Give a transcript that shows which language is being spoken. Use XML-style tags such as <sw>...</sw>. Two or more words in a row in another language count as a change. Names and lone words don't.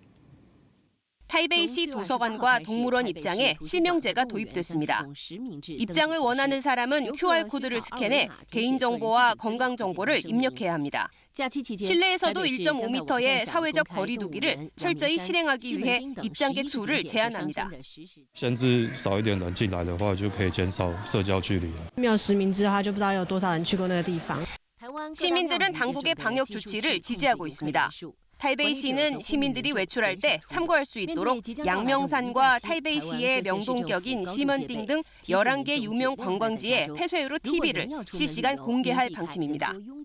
<ko>타이베이시 도서관과 동물원 입장에 실명제가 도입됐습니다. 입장을 원하는 사람은 QR코드를 스캔해 개인정보와 건강정보를 입력해야 합니다. 실내에서도 1.5m의 사회적 거리 두기를 철저히 실행하기 위해 입장객 수를 제한합니다.</ko> <zh>限制少一点人进来的话，就可以减少社交距离。没有实名制的话，就不知道有多少人去过那个地方。</zh> <ko>시민들은 당국의 방역 조치를 지지하고 있습니다. 타이베이시는 시민들이 외출할 때 참고할 수 있도록 양명산과 타이베이시의 명동격인 시먼띵 등 11개 유명 관광지에 폐쇄유로 TV를 실시간 공개할 방침입니다.</ko>